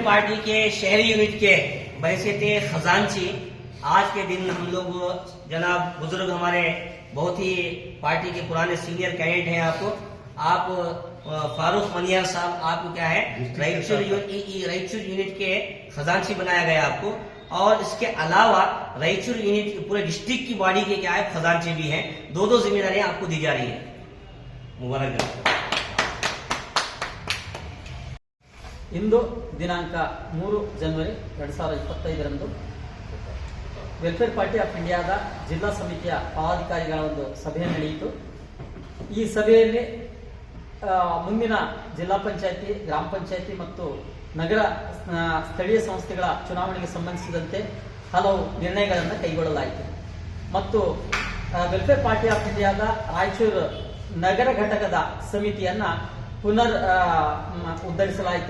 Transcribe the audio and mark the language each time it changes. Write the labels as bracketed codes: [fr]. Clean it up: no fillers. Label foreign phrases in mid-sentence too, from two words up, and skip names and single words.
[ur] پارٹی کے شہری یونٹ کے بحیثیت خزانچی آج کے دن ہم لوگ جناب بزرگ ہمارے بہت ہی پارٹی کے پرانے [en] senior cadet [ur] ہیں، آپ فاروق منیار صاحب، آپ کو کیا ہے رائچور یونٹ کے خزانچی بنایا گیا آپ کو. اور اس کے علاوہ رائچور یونٹ پورے ڈسٹرکٹ کی باڈی کے کیا ہے خزانچی بھی ہیں. دو ذمہ داریاں آپ کو دی جا رہی ہے. मुबारक। [kn] ಇಂದು ದಿನಾಂಕ 3 ಜನವರಿ 2025ರಂದು ವೆಲ್ಫೇರ್ ಪಾರ್ಟಿ ಆಫ್ ಇಂಡಿಯಾದ ಜಿಲ್ಲಾ ಸಮಿತಿಯ ಪದಾಧಿಕಾರಿಗಳ ಒಂದು ಸಭೆ ನಡೆಯಿತು। ಈ ಸಭೆಯಲ್ಲಿ ಮುಂದಿನ ಜಿಲ್ಲಾ ಪಂಚಾಯತಿ, ಗ್ರಾಮ ಪಂಚಾಯತಿ ಮತ್ತು ನಗರ ಸ್ಥಳೀಯ ಸಂಸ್ಥೆಗಳ ಚುನಾವಣೆಗೆ ಸಂಬಂಧಿಸಿದಂತೆ ಹಲವು ನಿರ್ಣಯಗಳನ್ನು ಕೈಗೊಳ್ಳಲಾಯಿತು ಮತ್ತು ವೆಲ್ಫೇರ್ ಪಾರ್ಟಿ ಆಫ್ ಇಂಡಿಯಾದ ರಾಯಚೂರು ನಗರ ಘಟಕದ ಸಮಿತಿಯನ್ನ ಪುನರ್ ಉದ್ಧರಿಸಲಾಯಿತು।